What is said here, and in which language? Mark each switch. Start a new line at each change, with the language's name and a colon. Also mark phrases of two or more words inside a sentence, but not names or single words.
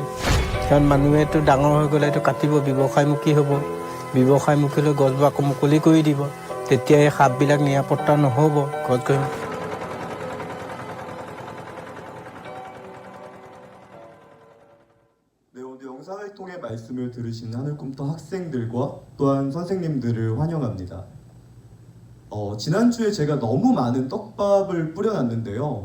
Assamese: কাৰণ মানুহেতো ডাঙৰ হৈ গ'লে এইটো কাটিব, ব্যৱসায়মুখী হ'ব। ব্যৱসায়মুখী লৈ গছবোৰ আকৌ মুকলি কৰি দিব, তেতিয়া এই সাপবিলাক নিৰাপত্তা নহ'ব। গছ গছনি
Korean: 네, 오늘 영상을 통해 말씀을 들으신 하늘꿈터 학생들과 또한 선생님들을 환영합니다. 지난주에 제가 너무 많은 떡밥을 뿌려놨는데요.